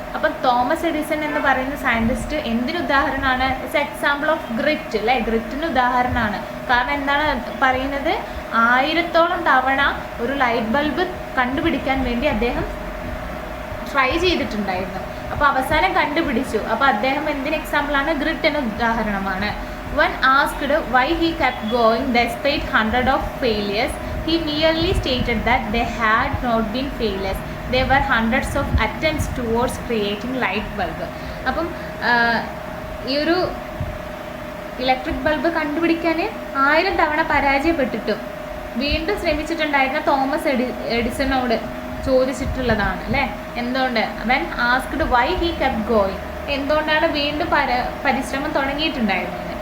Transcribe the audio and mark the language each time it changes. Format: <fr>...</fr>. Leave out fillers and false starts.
<ml>അപ്പം Thomas Edison എന്ന് പറയുന്ന സയൻറ്റിസ്റ്റ് എന്തിന് ഉദാഹരണമാണ്?</ml> <en>it's example of grit</en> <ml>അല്ലേ, ഗ്രിറ്റിന് ഉദാഹരണമാണ്. കാരണം എന്താണ് പറയുന്നത്? 1000ഓളം തവണ ഒരു ലൈറ്റ് ബൾബ് കണ്ടുപിടിക്കാൻ വേണ്ടി അദ്ദേഹം ട്രൈ ചെയ്തിട്ടുണ്ടായിരുന്നു. അപ്പോൾ അവസാനം കണ്ടുപിടിച്ചു. അപ്പോൾ അദ്ദേഹം എന്തിന് എക്സാമ്പിളാണ്? ഗ്രിറ്റിന് ഉദാഹരണമാണ്.</ml> <en>When asked why he kept going despite hundreds of failures, he merely stated that they had not been failures. There were hundreds of attempts towards creating light bulb.</en> <ml>അപ്പം ഈ ഒരു ഇലക്ട്രിക് ബൾബ് കണ്ടുപിടിക്കാൻ 1000 തവണ പരാജയപ്പെട്ടിട്ടും വീണ്ടും ശ്രമിച്ചിട്ടുണ്ടായിരുന്ന തോമസ് എഡിസണോട് ചോദിച്ചിട്ടുള്ളതാണ് അല്ലേ. എന്തുകൊണ്ട്</ml> <en>when asked why he kept going,</en> <ml>എന്തുകൊണ്ടാണ് വീണ്ടും പരിശ്രമം തുടങ്ങിയിട്ടുണ്ടായിരുന്നത്.</ml>